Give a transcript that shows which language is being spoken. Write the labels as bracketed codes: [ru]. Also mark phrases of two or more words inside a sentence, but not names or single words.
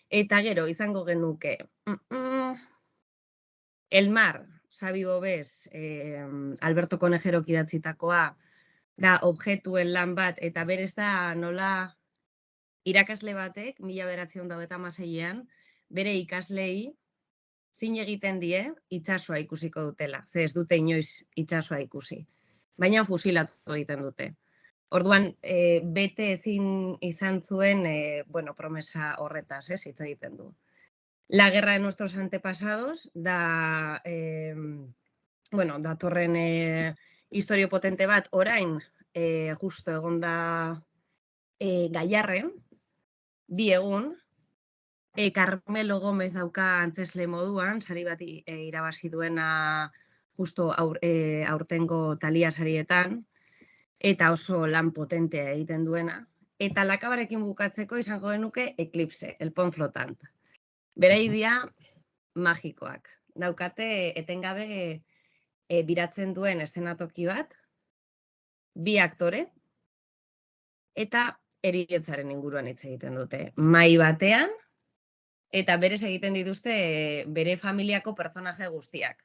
[eu] Eta gero, izango genuke, El Mar, Xabi Bobes, Alberto Conejerok idatzitakoa, da objektuen lan bat, eta berez da nola irakasle batek, 1996an, bere ikaslei zin egiten die itsasoa ikusiko dutela. Ze ez dute inoiz itsasoa ikusi. Baina fusilatu egiten dute. Orduan, bete ezin izan zuen, promesa horretaz, hitz egiten du. La guerra de nuestros antepasados da, datorren historio potente bat orain, justo egon da Gaiarren, 2 egun, Carmelo Gómez dauka antzesle moduan, sari bat irabazi duena justo aurtengo Thalia sarietan, eta oso lan potentea egiten duena. Eta lakabarekin bukatzeko izango genuke Eclipse, el pont flotant. Berai dira magikoak. Daukate etengabe biratzen duen eszenatoki bat, 2 aktore, eta heriotzaren inguruan hitz egiten dute. Mahai batean, eta berez egiten dituzte bere familiako pertsonaje guztiak.